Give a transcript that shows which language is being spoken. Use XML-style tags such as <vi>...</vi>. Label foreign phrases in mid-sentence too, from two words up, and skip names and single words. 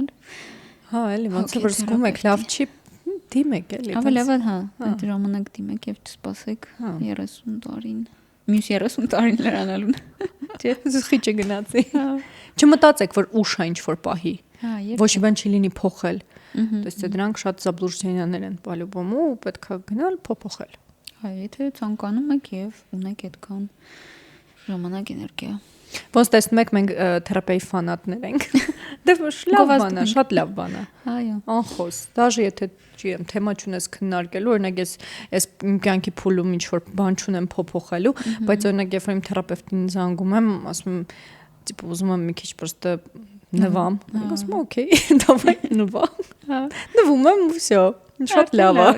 <hy>Հա, էլի ոնց որ զգում եք, լավ չի դիմեք էլի։ Ավելի հա, այդ ժամանակ դիմեք եւ չսպասեք 30 տարին։ Մյուս 30 տարին լրանալուն։ Չէ, խիճը գնացի։ Չմտածեք, որ ուշ է ինչ որ պահի։ Ոչ մի բան չի լինի փոխել։</hy> <ru>То есть</ru> <hy>դրանք շատ заблужденияներ են по-любому, պետք է գնալ փոփոխել։ Հա, եթե ցանկանում եք եւ ունեք այդքան ժամանակ էներգիա։ Ոնց տեսնում եք, մենք թերապեի ֆանատներ ենք։ Դե լավ բան է, շատ լավ բան է։ Այո։ Անխոս, դաժե եթե չեմ թեմա չունես քննարկելու, օրինակ ես իմ կյանքի փուլում ինչ որ բան չունեմ փոփոխելու, բայց օրինակ երբ իմ թերապևտին զանգում եմ, ասում եմ, տիպ ուզում եմ մի քիչ պրոստը նվամ։ Ասում եմ, օքեյ, давай նվամ։ Նվում եմ, всё, շատ լավ է։</hy>